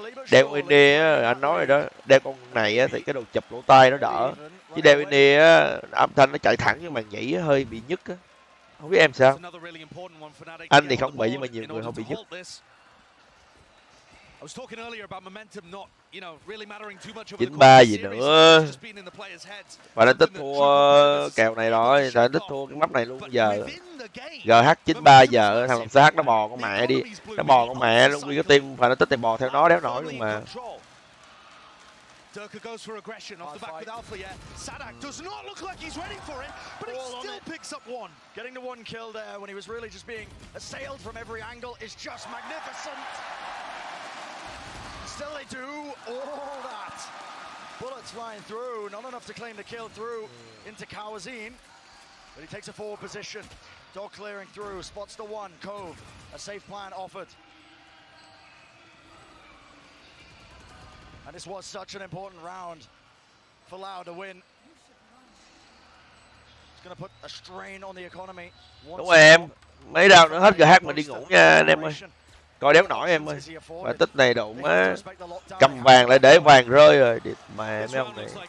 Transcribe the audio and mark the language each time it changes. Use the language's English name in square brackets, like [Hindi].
[Vietnamese] Đeo Ini á, anh nói rồi đó. Đeo con này á, thì cái đồ chụp lỗ tai nó đỡ. Chứ đeo Ini á, âm thanh nó chạy thẳng nhưng màn nhĩ hơi bị nhức á. Không biết em sao? Anh thì không bị nhưng mà nhiều người không bị nhức. [English] I was talking earlier about momentum not, you know, really mattering too much over the [Vietnamese] 93 gì nữa. Và đã tích thua kèo này rồi, đã tích thua cái map này luôn giờ. GH93 giờ thằng CH nó bò con mẹ đi. Nó bò con mẹ luôn, nguyên cái team phải nó tích này bò theo nó đéo nổi luôn mà. [English] Durka goes for aggression off the back with Alpha, yeah. Sadak does not look like he's ready for it, but he still picks up one. Getting the one kill there when he was really just being assailed from every angle is just magnificent. Still they do all that. Bullets flying through, not enough to claim the kill through into Kawazine. But he takes a forward position. Dog clearing through, spots the one, Cove. A safe plan offered. And this was such an important round for Loud to win. It's going to put a strain on the economy. [Vietnamese] Đúng rồi em. Mấy round nữa hết GH mà đi ngủ nha anh em ơi. Coi đéo nổi em ơi. Và tích này đủ má. Cầm vàng lại để vàng rơi rồi. Mà mấy ông này.